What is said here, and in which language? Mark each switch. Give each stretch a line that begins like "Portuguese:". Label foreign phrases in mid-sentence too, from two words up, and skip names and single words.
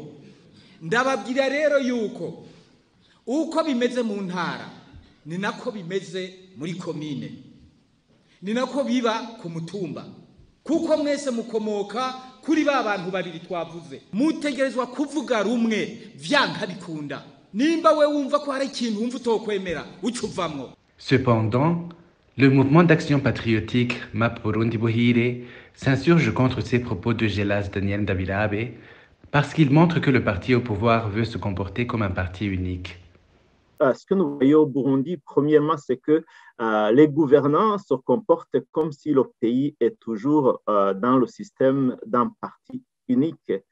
Rundi: Ndababwira rero yuko uko bimeze mu ntara ni nako bimeze muri komine, ni nako biba ku mutumba, kuko mwese mukomoka kuri ba bantu babiri twavuze. Mutegerezwa kuvuga rumwe vyanka bikunda. Nimba we wumva ko hari ikintu wumva utokwemera ucuvamwo.
French: Cependant, le mouvement d'action patriotique MAP Burundi Buhire s'insurge contre ces propos de Gelas Daniel Davidabe parce qu'il montre que le parti au pouvoir veut se comporter comme un parti unique. Ce que nous voyons au Burundi, premièrement, c'est que les gouvernants se comportent comme si le pays est toujours dans le système d'un parti unique.